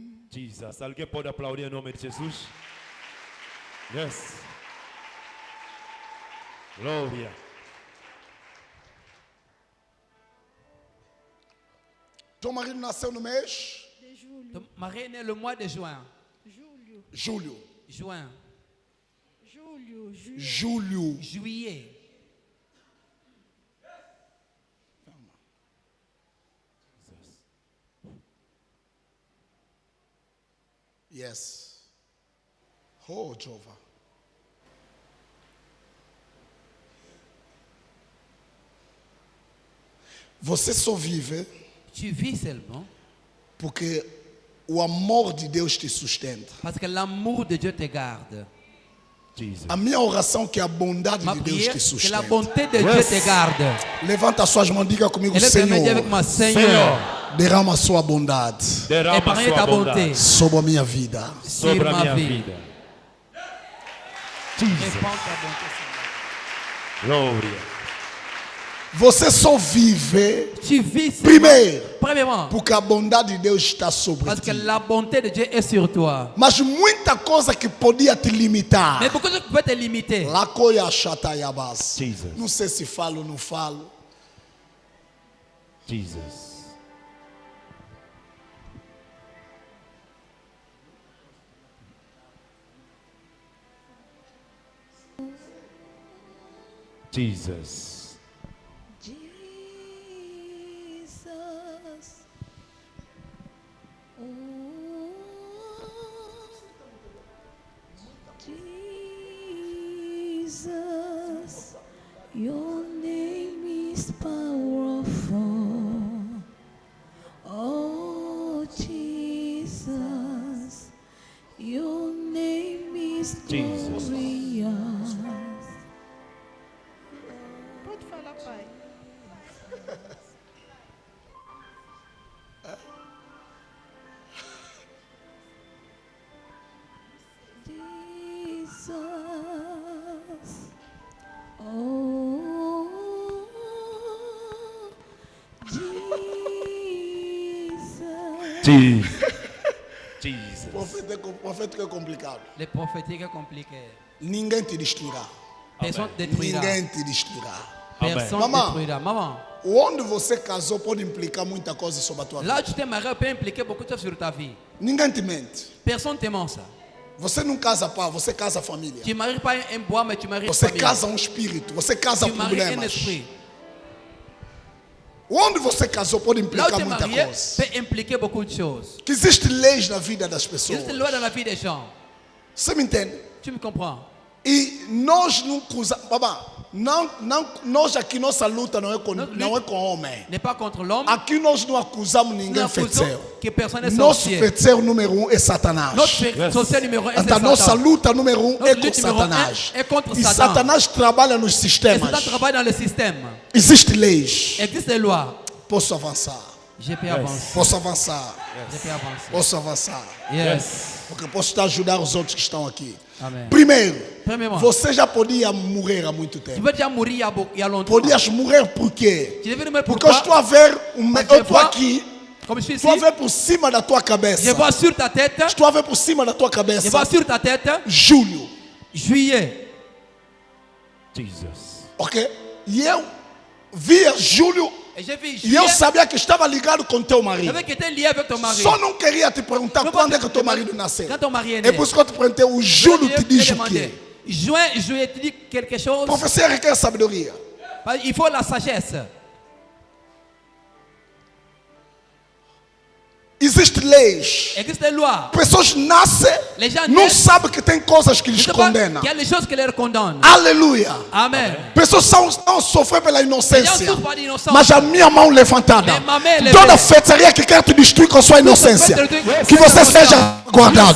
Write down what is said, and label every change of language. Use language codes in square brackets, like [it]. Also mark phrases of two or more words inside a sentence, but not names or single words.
[pt] Jesus. Alguém pode aplaudir em nome de Jesus? Yes. Glória. [fr] Ton mari [pt] nasceu no mês? De julho. [fr] Ton mari est né le mois de juin. [pt] Julho. Julho. [fr] Juin. [pt] Julho. Julho. Julho. [fr] Juillet. Yes. [pt] Oh, Jehovah. Você só vive [fr] Tu vis seulement [pt] porque o amor de Deus te sustenta. [fr] parce que l'amour de Dieu te garde. Jesus. [pt] A minha oração é que a bondade [fr] Ma [pt] de Deus [fr] prière, [pt] te [fr] que la [pt] sustenta. [fr] bonté de Dieu te garde. [pt] Levanta as suas mãos, diga comigo, [fr] Elle te met avec moi, [pt] Senhor, [fr] Seigneur, [pt] derrama a sua bondade Derrama [fr] épargne [pt] sua [fr] ta bonté [pt] bondade sobre a minha vida. [fr] sur [pt] sobre a [fr] ma [pt] minha [fr] vie. [pt] vida. Jesus. [fr] Répands ta bonté sur [pt] Glória. Você só vive [fr] moi. Tu vis seulement, [pt] primeiro [fr] premièrement, [pt] porque a bondade de Deus está sobre [fr] parce que [pt] ti. [fr] la bonté de Dieu est sur toi. [pt] Mas muita coisa que podia te limitar. [fr] Mais beaucoup de choses peuvent te limiter. Lacoia chatayabas. [pt] Jesus. Não sei se falo ou não falo. Jesus. Jesus. Jesus. Oh. Jesus. [en] Your name is powerful. Oh, Jesus. Your name is Jesus. glorious. [pt] Pode falar, pai. Jesus. Oh, Jesus. Jesus. Jesus. Profético é complicado. [fr] Les prophétiques est compliqué. [pt] Ninguém te destruirá. [fr] Personne ne détruira. [pt] Ninguém te destruirá. [fr] Personne ne Maman. détruira. Maman, [pt] Onde você casou pode implicar muita coisa sobre a tua vida. [fr] là où tu t'es marié peut impliquer beaucoup de choses sur ta vie. [pt] Ninguém te mente. [fr] Personne ne te ment ça. [pt] Você não casa pá, você casa família. [fr] Tu ne maries pas un bois, mais tu maries une [pt] Você [fr] famille. [pt] casa um espírito, você casa [fr] Tu maries un [pt] problemas. [fr] esprit. [pt] Onde você casou pode [fr] Là où [pt] implicar [fr] tu es [pt] muita [fr] marié [pt] coisa. [fr] peut impliquer beaucoup de choses. [pt] Que existe leis na vida das [fr] Il y [pt] pessoas. [fr] a des lois dans la vie des gens. [pt] Você me entende? [fr] Tu me comprends? [pt] E nós não cruzamos. Nós aqui nossa luta não é com, não é com homem. [fr] N'est pas contre l'homme. [pt] Aqui nós não acusamos [fr] Nous [pt] ninguém [fr] accusons [pt] feiticeiro. [fr] que personne n'est [pt] Nosso [fr] sorcier. [pt] feiticeiro número 1 é Satanás. [fr] Notre sorcier numéro 1, c'est [pt] Então, nossa [fr] Satan. [pt] luta número 1 [fr] Notre [pt] é com [fr] lutte numéro [pt] Satanás. [fr] un est contre [pt] E [fr] Satan. [pt] Satanás trabalha nos [fr] Et [pt] sistemas. [fr] Satan travaille dans le système. [pt] Existem leis. [fr] Il existe des lois. [pt] Posso avançar. [fr] Je peux avancer. [pt] Posso avançar. [fr] Je peux avancer. [pt] Posso avançar. Yes. Porque posso estar a ajudar os outros que estão aqui. Amen. Primeiro, [fr] Premièrement, [pt] você já podia morrer há muito [fr] tu [pt] tempo. [fr] peux déjà mourir il y a longtemps. [pt] Podias morrer por quê? [fr] Tu devais mourir [pt] Porque eu [fr] pourquoi? [pt] estou a ver, [fr] Parce que [pt] eu estou [fr] vois- [pt] aqui, [fr] Comme je suis ici, [pt] estou a ver por cima da tua [fr] je [pt] cabeça. [fr] vois sur ta tête, [pt] Estou a ver por cima da tua [fr] je [pt] cabeça. [fr] vois sur ta tête, [pt] Julho, [fr] juillet. Jesus. [pt] ok? E eu via Júlio [fr] Et j'ai vu [pt] e eu [fr] juillet, [pt] sabia que estava ligado com teu [fr] je [pt] marido. [fr] savais que tu étais lié avec ton mari. [pt] Só não queria te perguntar Não quando pode- é que teu marido nasceu. [fr] Quand ton mari est né. [pt] É por isso que eu te perguntei, o Júlio te diz o quê? [fr] Juin, juillet, tu dis quelque chose. [pt] Profecia requer sabedoria. [fr] Il faut la sagesse. [pt] Existem leis. [fr] Existe des lois. [pt] Pessoas nascem, [fr] Les gens [pt] não [fr] naissent. [pt] sabem que tem coisas que [fr] Je [pt] lhes [fr] sais pas [pt] condenam. [fr] qu'il y a des choses qui les condamnent. [pt] Aleluia. Amen. Pessoas estão a sofrer pela [fr] Les gens [pt] inocência. [fr] souffrent pas d'innocence. [pt] Mas a minha mão levantada, [fr] Mais ma main est levée. [pt] toda feitiçaria que quer te destruir com a sua inocência, que você seja guardado.